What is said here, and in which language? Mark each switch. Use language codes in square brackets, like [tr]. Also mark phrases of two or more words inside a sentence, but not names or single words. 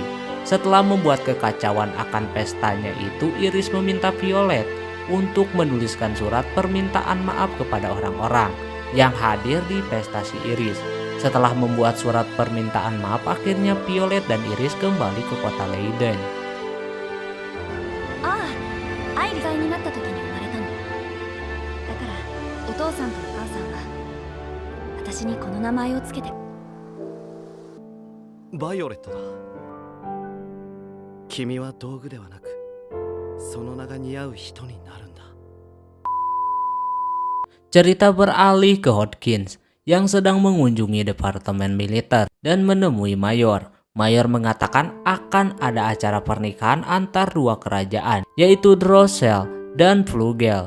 [id] Setelah membuat kekacauan akan pestanya itu, Iris meminta Violet untuk menuliskan surat permintaan maaf kepada orang-orang yang hadir di pesta si Iris. Setelah membuat surat permintaan maaf, akhirnya Violet dan Iris kembali ke kota Leiden. [ja] 存在になった時に生まれたの。だからお父さんとお母さんは私にこの名前をつけて。バイオレットだ。君は道具ではなくその名が似合う人になるんだ。 [id] Cerita beralih ke Hawkins yang sedang mengunjungi departemen militer dan menemui Mayor. Mayor mengatakan akan ada acara pernikahan antar dua kerajaan, yaitu Drossel dan Flugel.